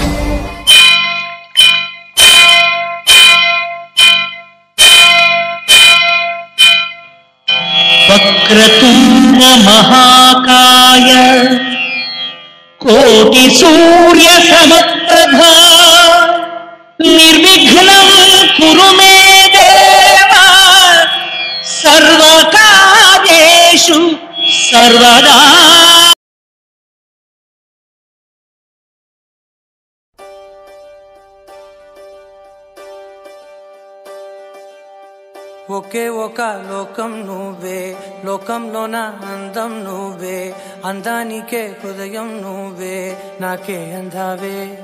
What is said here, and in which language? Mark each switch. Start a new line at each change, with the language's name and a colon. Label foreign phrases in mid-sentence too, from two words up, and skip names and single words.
Sanskrit: वक्रतुण्ड महाकाय कोटि सूर्य समप्रभा निर्विघ्नं कुरु मे देव सर्वकार्येषु सर्वदा।
Telugu: ఒకే ఒక లోకం నువ్వే, లోకంలోన అందం నువ్వే, అందానికే హృదయం నువ్వే, నాకే అందావే.